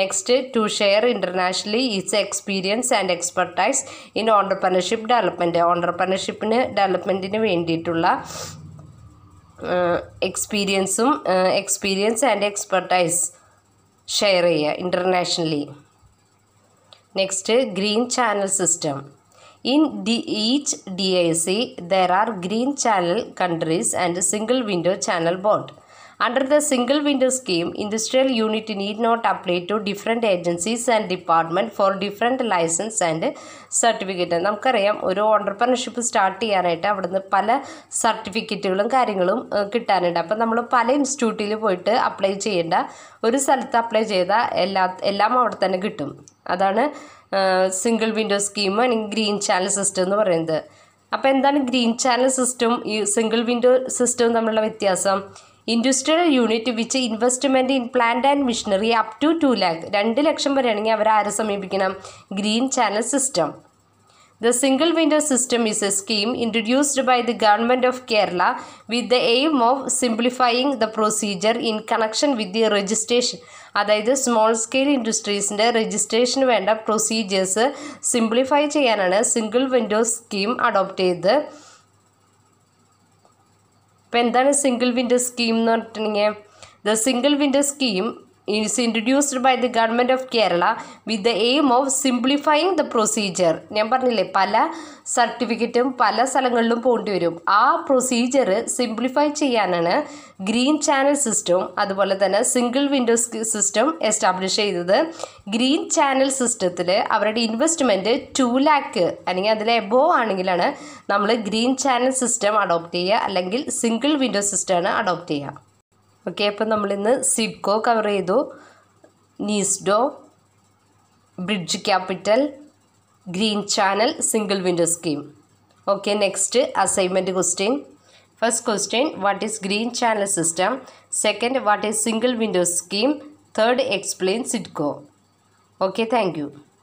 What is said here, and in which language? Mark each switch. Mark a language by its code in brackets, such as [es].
[en] Next, to share internationally is experience and expertise in entrepreneurship development. [ml] ഓണ്ടർപ്രണർഷിപ്പിന് ഡെവലപ്മെൻറ്റിന് വേണ്ടിയിട്ടുള്ള experience and expertise share ചെയ്യുക internationally. [en] Next, green channel system. In each DIC, there are green channel countries and single window channel board. Under the single window scheme, industrial unit need not apply to different agencies and department for different license and certificate. [ml] നമുക്കറിയാം, ഒരു entrepreneurship start ചെയ്യാനായിട്ട് അവിടുന്ന് പല സർട്ടിഫിക്കറ്റുകളും കാര്യങ്ങളും കിട്ടാനുണ്ട്. അപ്പം നമ്മൾ പല ഇൻസ്റ്റിറ്റ്യൂട്ടിൽ പോയിട്ട് അപ്ലൈ ചെയ്യേണ്ട, ഒരു സ്ഥലത്ത് അപ്ലൈ ചെയ്താൽ എല്ലാം അവിടെ തന്നെ കിട്ടും. അതാണ് സിംഗിൾ വിൻഡോ സ്കീം അല്ലെങ്കിൽ ഗ്രീൻ ചാനൽ സിസ്റ്റം എന്ന് പറയുന്നത്. അപ്പോൾ എന്താണ് ഗ്രീൻ ചാനൽ സിസ്റ്റം ഈ സിംഗിൾ വിൻഡോ സിസ്റ്റവും തമ്മിലുള്ള വ്യത്യാസം? [en] industrial unit which investment in plant and machinery up to 2 lakh, [ml] 2 ലക്ഷം വരെയാണെങ്കിൽ അവർ ആരെ സമീപിക്കണം? [en] Green channel system. The single window system is a scheme introduced by the government of Kerala with the aim of simplifying the procedure in connection with the registration. [ml] അതായത് small scale ഇൻഡസ്ട്രീസിൻ്റെ registration വേണ്ട procedures simplify ചെയ്യാനാണ് single window scheme adopt ചെയ്തത്. ഇപ്പോൾ എന്താണ് single window scheme എന്ന് പറഞ്ഞിട്ടുണ്ടെങ്കിൽ, [en] The single window scheme is introduced by the government of Kerala with the aim of simplifying the procedure. [ml] ഞാൻ പറഞ്ഞില്ലേ, പല സർട്ടിഫിക്കറ്റും പല സ്ഥലങ്ങളിലും പോകേണ്ടി വരും. ആ പ്രൊസീജിയർ സിംപ്ലിഫൈ ചെയ്യാനാണ് ഗ്രീൻ ചാനൽ സിസ്റ്റവും അതുപോലെ തന്നെ സിംഗിൾ വിൻഡോ സിസ്റ്റം എസ്റ്റാബ്ലിഷ് ചെയ്തത്. ഗ്രീൻ ചാനൽ സിസ്റ്റത്തിൽ അവരുടെ ഇൻവെസ്റ്റ്മെൻറ്റ് 2 lakh അല്ലെങ്കിൽ അതിൽ എബോവ് ആണെങ്കിലാണ് നമ്മൾ ഗ്രീൻ ചാനൽ സിസ്റ്റം അഡോപ്റ്റ് ചെയ്യുക, അല്ലെങ്കിൽ സിംഗിൾ വിൻഡോ സിസ്റ്റമാണ് അഡോപ്റ്റ് ചെയ്യുക. ഓക്കെ, അപ്പോൾ നമ്മളിന്ന് സിഡ്കോ കവർ ചെയ്തു, NISDO, bridge capital, green channel, single window scheme. [en] Okay, next assignment question. First question, what is green channel system? Second, what is single window scheme? Third, explain SIDCO. Okay, thank you.